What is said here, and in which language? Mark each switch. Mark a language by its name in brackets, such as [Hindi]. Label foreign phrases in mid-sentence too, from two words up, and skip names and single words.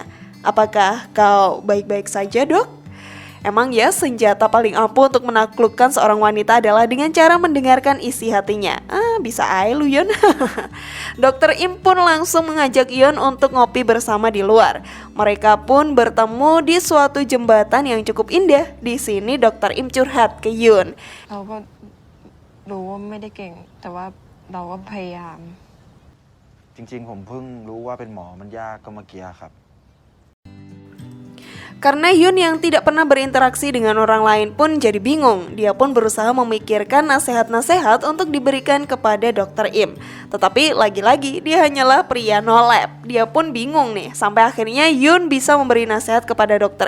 [Indonesian] Apakah kau baik-baik saja, Dok? Emang ya senjata paling ampuh untuk menaklukkan seorang wanita adalah dengan cara mendengarkan isi hatinya. Bisa aja lu Yun. Dokter Im pun langsung mengajak Yun untuk ngopi bersama di luar. Mereka pun bertemu di suatu jembatan yang cukup indah. Di sini Dokter Im curhat ke Yun. [Thai] เราก็รู้ว่าไม่ได้เก่งแต่ว่าเราก็พยายาม จริงๆผมเพิ่งรู้ว่าเป็นหมอมันยากก็เมื่อกี้ครับ [Indonesian] Karena Yun yang tidak pernah berinteraksi dengan orang lain pun jadi bingung. Dia pun berusaha memikirkan nasihat-nasihat untuk diberikan kepada Dr. Im. Tetapi lagi-lagi dia hanyalah pria no lab. Dia pun bingung nih. Sampai akhirnya Yun bisa memberi nasihat kepada Dr.